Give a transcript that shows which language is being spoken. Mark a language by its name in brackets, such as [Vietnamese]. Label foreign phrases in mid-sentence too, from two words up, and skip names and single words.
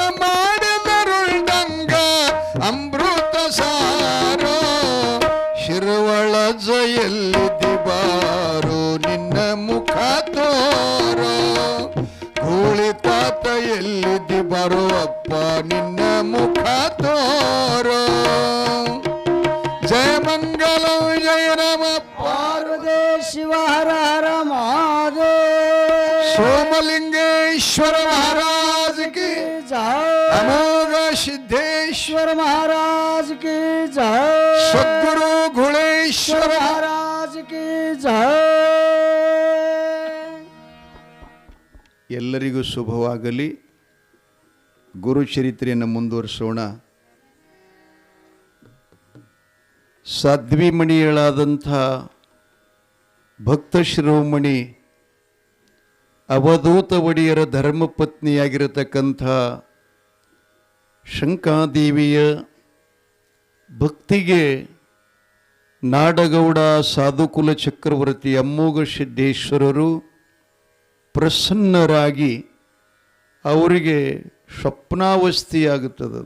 [Kannada] ಮಾಡಿದರುಳಂಗ ಅಮೃತ ಸಾರೋ ಶಿರುವಳ ಜಯಲ್ಲಿದ್ದಿ ಬಾರು ನಿನ್ನ ಮುಖ ತೋರೋ ಗೂಳಿ ತಾತ ಎಲ್ಲಿದ್ದಿ ಬಾರೋ ಅಪ್ಪ ನಿನ್ನ ಮುಖ ತೋರೋ ಜಯ ಮಂಗಲ ಜಯ ರಾಮ ಪಾರ್ವತಿ ಶಿವ ಹರ ಹರ ಮಹಾದೇವ ಸೋಮಲಿಂಗೇಶ್ವರ ಮಹಾರಾಜ ಕಿ ಜಯ ಅಮೋಘ ಸಿದ್ದೇಶ್ವರ [Hindi] महाराज की जय [Kannada] ಸದ್ಗುರು ಗುಳೇಶ್ವರ [Hindi] महाराज की जय [Kannada] ಎಲ್ಲರಿಗೂ ಶುಭವಾಗಲಿ. ಗುರುಚರಿತ್ರೆಯನ್ನು ಮುಂದುವರಿಸೋಣ. ಸಾಧ್ವಿಮಣಿಗಳಾದಂಥ ಭಕ್ತ ಶಿರೋಮಣಿ ಅವಧೂತ ಒಡೆಯರ ಧರ್ಮಪತ್ನಿಯಾಗಿರತಕ್ಕಂಥ ಶಂಕಾದೇವಿಯ ಭಕ್ತಿಗೆ ನಾಡಗೌಡ ಸಾಧುಕುಲ ಚಕ್ರವರ್ತಿ ಅಮ್ಮೋಘ ಸಿದ್ದೇಶ್ವರರು ಪ್ರಸನ್ನರಾಗಿ ಅವರಿಗೆ ಸ್ವಪ್ನಾವಸ್ಥೆಯಾಗುತ್ತದೆ.